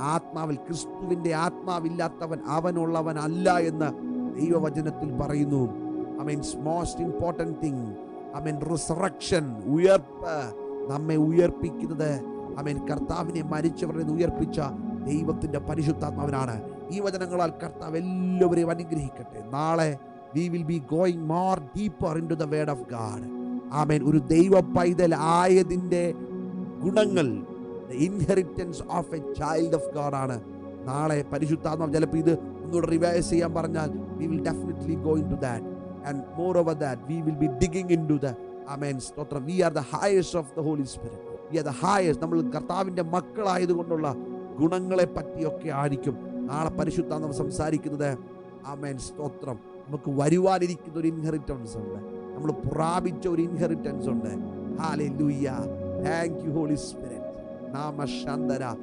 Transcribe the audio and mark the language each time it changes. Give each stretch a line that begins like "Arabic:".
Malayalam: ആത്മാവിൽ, ക്രിസ്തുവിൻ്റെ ആത്മാവില്ലാത്തവൻ അവനുള്ളവനല്ല എന്ന് ദൈവവചനത്തിൽ പറയുന്നു. ആമേൻ.
English: Most important thing, ആമേൻ, resurrection, ഉയർപ്പ്.
Malayalam: നമ്മെ ഉയർപ്പിക്കുന്നത്, ആമേൻ, കർത്താവിനെ മരിച്ചവരെ ഉയർപ്പിച്ച ദൈവത്തിൻ്റെ പരിശുദ്ധാത്മാവിനാണ്. ഈ വചനങ്ങളാൽ കർത്താവ് എല്ലാവരെയും അനുഗ്രഹിക്കട്ടെ.
English: നാളെ we will be going more deeper into the word of God. ആമേൻ.
Malayalam: ഒരു ദൈവ പൈതൽ ആയതിൻ്റെ ഗുണങ്ങൾ,
English: the inheritance of a child of God ആണ്.
Malayalam: നാളെ പരിശുദ്ധാത്മാവ് ചിലപ്പോൾ ഇത് ഒന്നുകൂടെ റിവൈസ് ചെയ്യാൻ പറഞ്ഞാൽ
English: we will definitely go into that, and moreover that we will be digging into the, ആമേൻ, സ്തോത്രം, we are the highest of the Holy Spirit. We are the highest.
Malayalam: നമ്മൾ കർത്താവിൻ്റെ മക്കളായതുകൊണ്ടുള്ള ഗുണങ്ങളെ പറ്റിയൊക്കെ ആയിരിക്കും നാളെ പരിശുദ്ധാത്മാവ് സംസാരിക്കുന്നത്. ആമേൻ, സ്തോത്രം. നമുക്ക് വരുവാനിരിക്കുന്ന ഒരു ഇൻഹെറിറ്റൻസ് ഉണ്ട്, നമ്മൾ പ്രാപിച്ച ഒരു ഇൻഹെറിറ്റൻസ് ഉണ്ട്.
English: ഹല്ലേലൂയ. Thank you holy spirit. നാമശാന്തര.